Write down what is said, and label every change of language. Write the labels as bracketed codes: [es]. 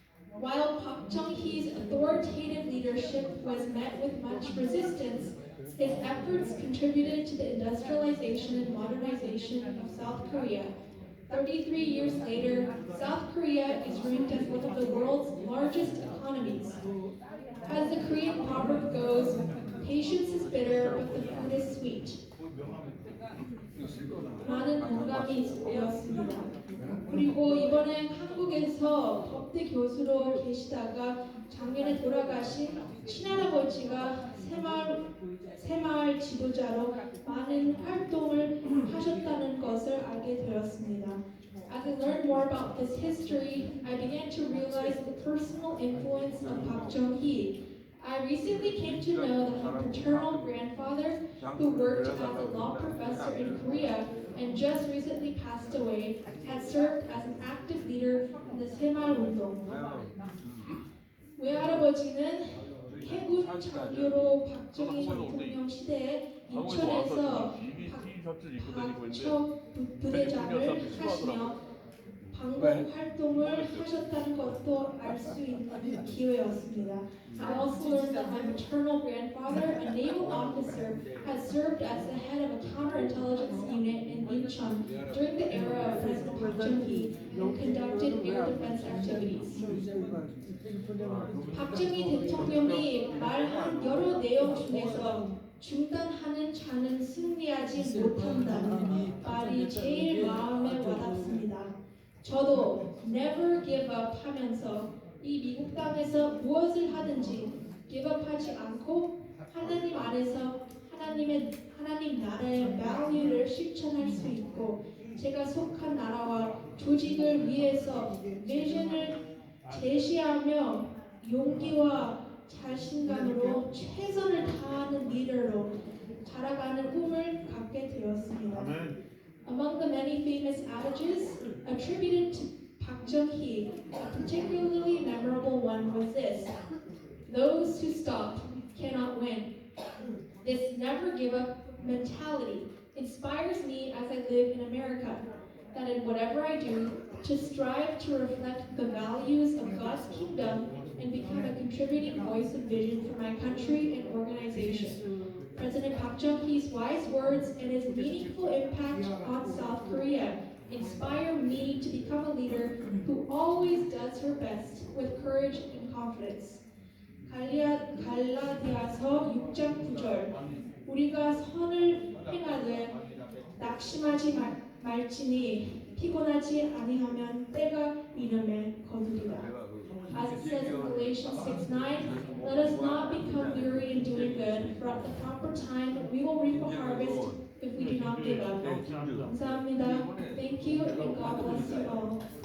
[en] While Park Chung-hee's authoritative leadership was met with much resistance, his efforts contributed to the industrialization and modernization of South Korea. 33 years later, South Korea is ranked as one of the world's largest economies. As the Korean proverb goes, patience is bitter, but the food is sweet. [ko] 많은 공감이 되었습니다. 그리고 이번에 한국에서 법대 교수로 계시다가 작년에 돌아가신 친할아버지가 새마을 지도자로 많은 활동을 하셨다는 것을 알게 되었습니다. [en] As I learned more about this history, I began to realize the personal influence of Park Chung-hee. I recently came to know that my paternal grandfather, who worked as a law professor in Korea and just recently passed away, had served as an active leader in the Saemal Undong. [ko] 외할아버지는 해군 장교로 박정희 대통령 시대에 인천에서 박척 부대장을 하시며 방공 활동을 하셨다는 것도 알 수 있는 기회였습니다. [en] I also learned that my maternal grandfather, a naval officer, had served as the head of a counterintelligence unit in Incheon during the era of President Park Chung-hee and conducted air defense activities. [ko] 박정희 대통령이 말한 여러 내용 중에서 중단하는 자는 승리하지 못한다는 말이 제일 마음에 와닿습니다. 저도 [en] never give up [ko] 하면서 이 미국 땅에서 무엇을 하든지 기업하지 않고 하나님 안에서 하나님 나라의 value를 실천할 수 있고 제가 속한 나라와 조직을 위해서 비전을 제시하며 용기와 자신감으로 최선을 다하는 리더로 자라가는 꿈을 갖게 되었습니다. [en] Among the many famous adages attributed to Park Chung-hee, a particularly memorable one was this: "Those who stop cannot win." This never give up mentality inspires me as I live in America, that in whatever I do, to strive to reflect the values of God's kingdom and become a contributing voice of vision for my country and organization. President Park Chung-hee's wise words and his meaningful impact on South Korea inspire me to become a leader who always does her best with courage and confidence. [ko] 갈라디아서 6장 9절 우리가 선을 행하되 낙심하지 말지니 피곤하지 아니하면 때가 이름에 거두리라. [en] As it says in Galatians 6:9, let us not become weary in doing good, for at the proper time we will reap a harvest if we do not give up. [ko] 감사합니다. [en] Thank you and God bless you all.